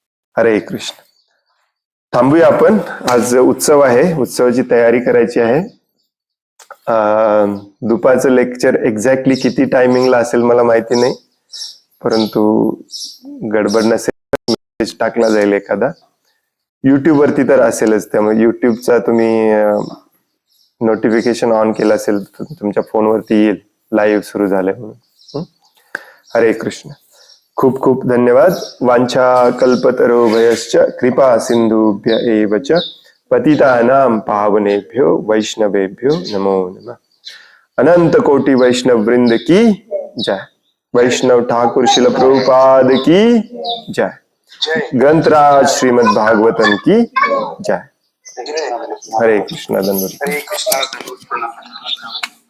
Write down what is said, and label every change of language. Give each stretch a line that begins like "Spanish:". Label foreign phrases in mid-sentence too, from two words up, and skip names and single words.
Marathi: हरे कृष्ण. थांबूया आपण. आज उत्सव आहे, उत्सवाची तयारी करायची आहे. दुपारचं लेक्चर एक्झॅक्टली किती टायमिंगला असेल मला माहिती नाही, परंतु गडबड नसेल मेसेज टाकला जाईल एखादा. युट्यूब वरती तर असेलच, त्यामुळे युट्यूबचा तुम्ही
English: notification on
Marathi: केलं असेल तर तुमच्या फोनवरती येईल लाईव्ह सुरू झालंय म्हणून. हरे कृष्ण. खूप खूप धन्यवाद.
Sanskrit: वांछा कल्पतरुभयश्च कृपा सिंधुभ्य एव च पतितानां पावनेभ्यो वैष्णवेभ्यो नमो नमः.
Hindi: अनंत कोटि वैष्णव वृंद की जय. वैष्णव ठाकुर शिल प्रभुपाद की जय. ग्रंथराज श्रीमद् भागवतम की जय.
Marathi: हरे कृष्ण. धन्यवाद. हरे कृष्ण.